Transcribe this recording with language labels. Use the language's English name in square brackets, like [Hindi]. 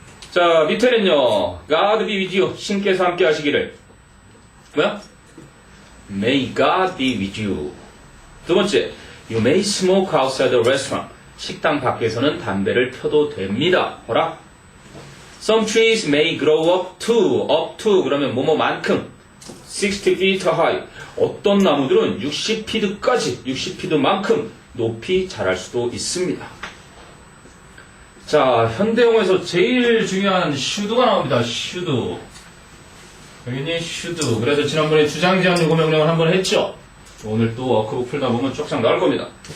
[Korean] 자, 밑에는요. [English] God be with you. [Korean] 신께서 함께 하시기를. 뭐야? [English] May God be with you. [Korean] 두 번째, [English] You may smoke outside the restaurant. [Korean] 식당 밖에서는 담배를 펴도 됩니다. 보라. [English] Some trees may grow up to [Korean] 그러면 뭐뭐만큼 [English] 60 feet high. [Korean] 어떤 나무들은 60피트까지 60피트만큼 높이 자랄 수도 있습니다. 자, 현대용어에서 제일 중요한 should가 나옵니다. should. 여기는 should. 그래서 지난번에 주장 제한 요구 명령을 한번 했죠. 오늘 또 워크북 풀다 보면 쪽장 나올 겁니다.